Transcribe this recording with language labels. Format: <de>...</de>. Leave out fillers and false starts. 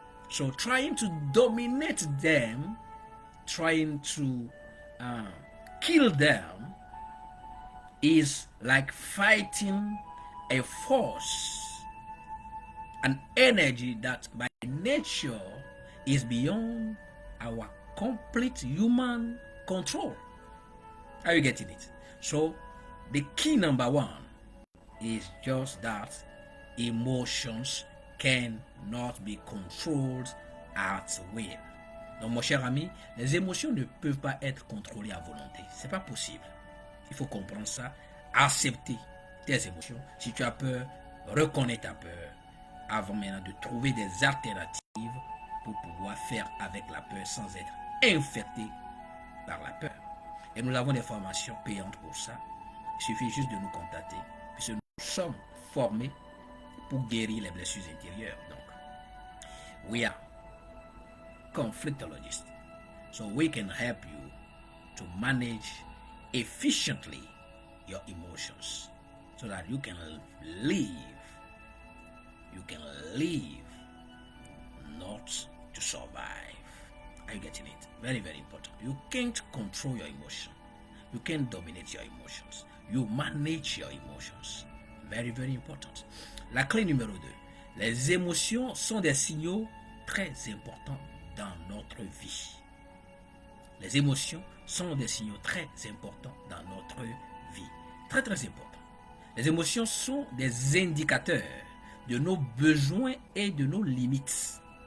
<en>So trying to dominate them, trying to kill them is like fighting a force, an energy that by nature is beyond our complete human control. Are you getting it? So the key number one is just that emotions cannot be controlled at will.</en> <fr>Donc mon cher ami, les émotions ne peuvent pas être contrôlées à volonté. C'est pas possible. Il faut comprendre ça. Accepter tes émotions. Si tu as peur, reconnais ta peur avant maintenant de trouver des alternatives pour pouvoir faire avec la peur sans être infecté par la peur. Et nous avons des formations payantes pour ça. Il suffit juste de nous contacter puisque nous sommes formés pour guérir les blessures intérieures.</fr> <en>Donc, we are conflictologists. So we can help you to manage efficiently your emotions so that you can live. You can live, not to survive. Are you getting it? Very, very important. You can't control your emotion. You can't dominate your emotions. You manage your emotions. Very, very important.</en> <fr>La clé numéro 2. Les émotions sont des signaux très importants dans notre vie. Les émotions sont des signaux très importants dans notre vie. Très, très important. Les émotions sont des indicateurs de nos besoins et de nos limites.</fr>